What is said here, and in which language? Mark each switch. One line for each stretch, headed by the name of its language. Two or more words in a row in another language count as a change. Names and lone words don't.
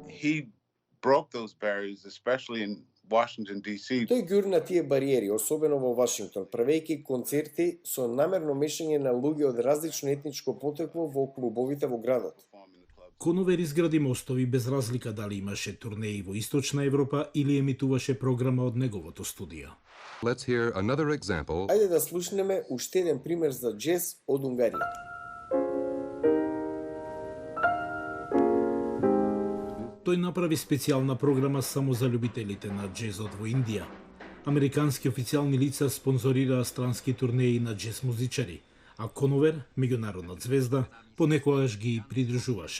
Macedonian: Тој гурна тие бариери, особено во Вашингтон, правејќи концерти со намерно мешање на луѓе од различно етничко потекло во клубовите во градот. Коновер изгради мостови без разлика дали имаше турнеи во Источна Европа или емитуваше програма од неговото студио.
English: Let's hear another example.
Macedonian: Ајде да слушнеме уште еден пример за џез од Унгарија. Тој направи специјална програма само за љубителите на џезот во Индија. Американски официјални лица спонзорираа странски турнеи на џез музичари, а Коновер, меѓународна звезда, понекогаш ги придружуваше.